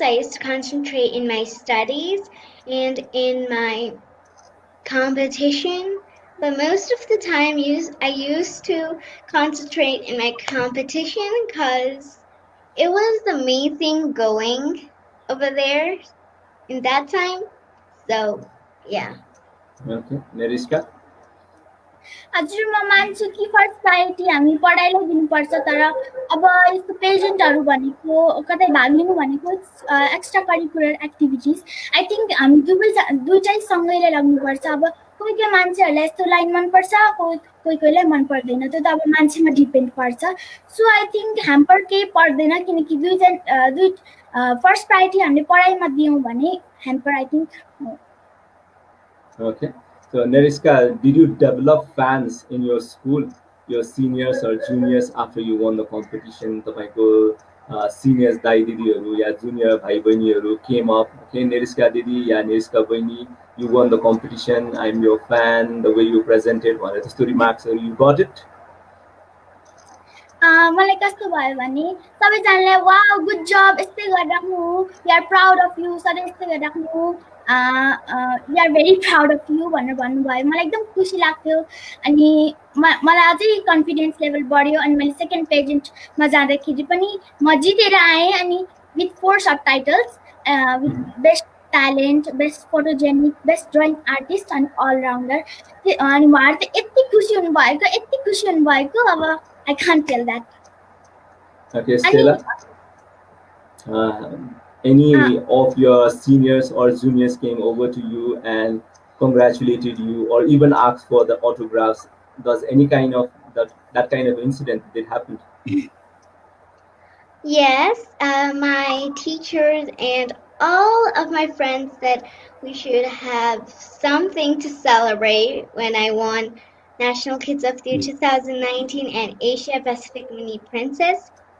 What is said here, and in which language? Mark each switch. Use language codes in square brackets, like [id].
[en] I used to concentrate in my studies and in my competition. But most of the time, I used to concentrate in my competition because it was the main thing going over there in that time. So, yeah. Okay. Neriska? [ne] हजुर म मान्छु कि first priority हामी पढाइलाई दिनुपर्छ तर अब यस्तो पेजेन्टहरू भनेको कतै भाग लिनु भनेको extra curricular activities I think हामी दुइटै सँगैले लाग्नुपर्छ अब कोही कोही मान्छेहरूलाई यस्तो लाइन मनपर्छ कोहीलाई मन पर्दैन त्यो त अब मान्छेमा डिपेन्ड पर्छ सो आई थिङ्क ह्याम्पर केही पर्दैन किनकि दुई फर्स्ट प्रायोरिटी हामीले पढाइमा दियौँ भने hamper I think [en] Okay. So Neriska, did you develop fans in your school, your seniors or juniors after you won the competition? [ne] Tapaiko seniors dai didi ya junior bhai bahini came up. [en] Okay, Neriska didi ya Neriska bahini, you won the competition. I'm your fan. The way you presented, one of the story marks, you got it. [ne] मलाई कस्तो भयो भने सबैजनाले wow good जब यस्तै गरिराख्नु we are proud of you सधैँ यस्तै गरिराख्नु we are very proud of you भनेर भन्नुभयो मलाई एकदम खुसी लाग्थ्यो अनि मलाई अझै कन्फिडेन्स लेभल बढ्यो अनि मैले सेकेन्ड पेजेन्टमा जाँदाखेरि पनि म जितेर आएँ अनि with 4 sub titles with best talent best photogenic best drawing artist अनि अलराउन्डर अनि उहाँहरू त यति खुसी हुनुभएको अब I can't tell that. [en] Okay, Stella. Any of your seniors or juniors came over to you and congratulated you or even asked for the autographs? Does any kind of that kind of incident did happen? Yes, my teachers and all of my friends said we should have something to celebrate when I won National Kids of the Year 2019 and Asia Pacific Mini Princess.